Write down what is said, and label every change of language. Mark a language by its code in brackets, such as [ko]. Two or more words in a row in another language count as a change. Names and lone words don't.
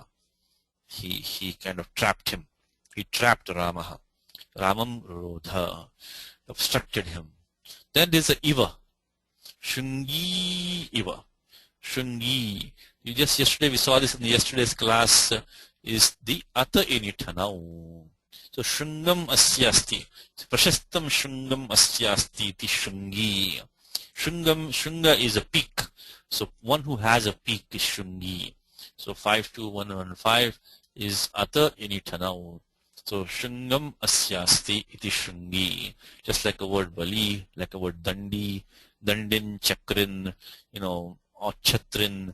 [en] He kind of trapped him. He trapped Ramaha. [sa] रामम् रुरोध. [en] Obstructed him. Then there's a Iva. [sa] शृङ्गी इव. [en] Shungi. Yesterday we saw this in yesterday's class, is the [sa] अत इनिठनौ. So शृङ्गम् अस्यास्ति. प्रशस्तम् शृङ्गम् अस्यास्ति ति शृङ्गी. [en] Shunga is a peak. So one who has a peak is Shungi. So 52115 is [sa] अत इनिठनौ. So शृङ्गम् अस्यास्ति इति शृङ्गी. [en] Just like a word Bali, like a word Dandi, Dandin, Chakrin, or Chatrin.